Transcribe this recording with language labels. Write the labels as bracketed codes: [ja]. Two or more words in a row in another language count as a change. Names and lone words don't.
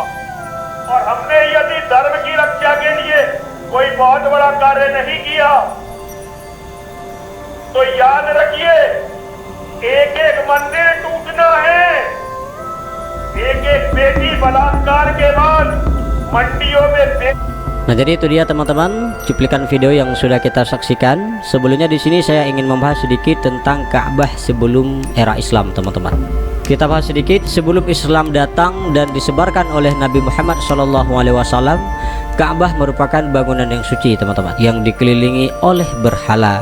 [hi] और हमने यदि धर्म की रक्षा के लिए कोई बहुत बड़ा कार्य नहीं किया, तो याद रखिए, एक एक मंदिर टूटना है, एक एक बेटी बलात्कार के बाद मंडियों में। [id] Nah, jadi itu dia teman-teman cuplikan video yang sudah kita saksikan. Sebelumnya di sini saya ingin membahas sedikit tentang Ka'bah sebelum era Islam, teman-teman. Kita bahas sedikit sebelum Islam datang dan disebarkan oleh Nabi Muhammad SAW. Ka'bah merupakan bangunan yang suci, teman-teman, yang dikelilingi oleh berhala.